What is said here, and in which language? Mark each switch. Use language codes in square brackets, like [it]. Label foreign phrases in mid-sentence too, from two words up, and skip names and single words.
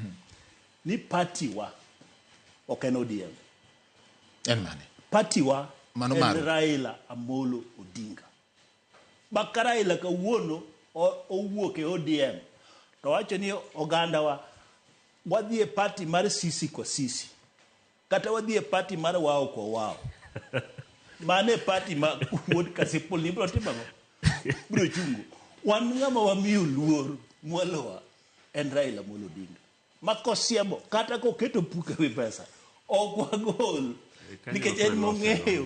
[luo] Ni party wa ok en ODM. En mane? Party wa Mano en maru. Raila Amolo Odinga. Baka Raila kawuono owuok e ODM. To wacho ni oganda wa wadhi e party mar [sw] sisi kwa sisi. [luo] Kata wadhi e party mar [sw] wao kwa wao. [luo] Mane party ma wuod Kasipul ni bro timago. Bro chungo. Wan ng'ama wamiyo luor mwalowa en Raila Amolo Odinga. Makosiemo kata koketo puke wi pesa. Ok wagol. Nikech en mong'eyo.